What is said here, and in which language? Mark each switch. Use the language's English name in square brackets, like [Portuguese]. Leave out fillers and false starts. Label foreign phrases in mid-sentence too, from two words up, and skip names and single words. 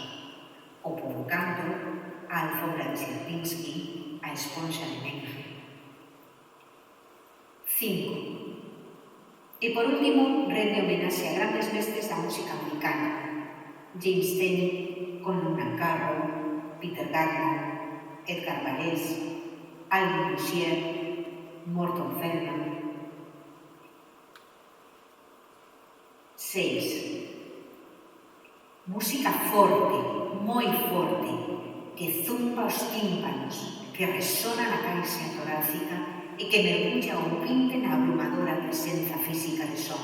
[Galician] O provocando, a alfombra de Sierpinski, a esponxa de Mengele. 5. E por último, rende homenaxe a grandes mestres da música americana. James Taylor, con Luna Carroll, Peter Gabriel, Edgar Varese, Alvin Lucier, Morton Feldman. 6. Música forte, moi forte, que zumba os tímpanos, que resona na caixa torácica e que mergulla o pinte na abrumadora presenza física de son.